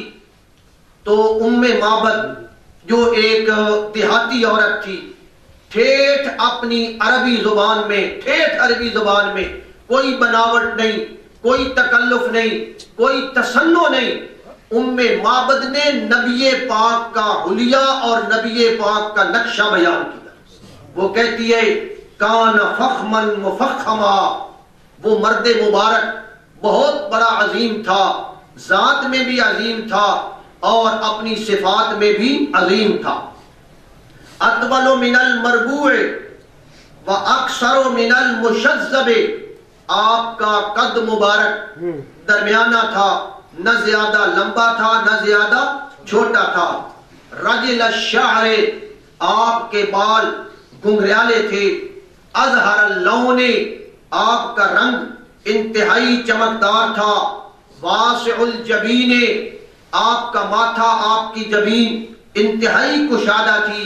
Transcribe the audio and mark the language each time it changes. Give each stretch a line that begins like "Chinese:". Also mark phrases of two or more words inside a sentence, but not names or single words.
Urdu: تو معبد جو ایک دیہاتی عورت تھی، ٹھیٹھ اپنی عربی زبان میں، ٹھیٹھ عربی زبان میں، کوئی بناوٹ نہیں، کوئی تکلف نہیں، کوئی تصنع نہیں، معبد نے نبی پاک کا حلیہ اور نبی پاک کا نقشہ بیان کیا۔ وہ کہتی ہے
Arabic: کان فخمن مفخما،
Urdu: وہ مرد مبارک بہت بڑا عظیم تھا، ذات میں بھی عظیم تھا اور اپنی صفات میں بھی عظیم تھا۔
Arabic: اطول من المربوع و اکثر من المشذب،
Urdu: آپ کا قد مبارک درمیانہ تھا، نہ زیادہ لمبا تھا نہ زیادہ چھوٹا تھا۔
Arabic: رجل الشعر،
Urdu: آپ کے بال گھنگریالے تھے۔
Arabic: اظہر اللون،
Urdu: آپ کا رنگ انتہائی چمکدار تھا۔
Arabic: واسع الجبین،
Urdu: آپ کا ماتھا، آپ کی جبین انتہائی کشادہ تھی۔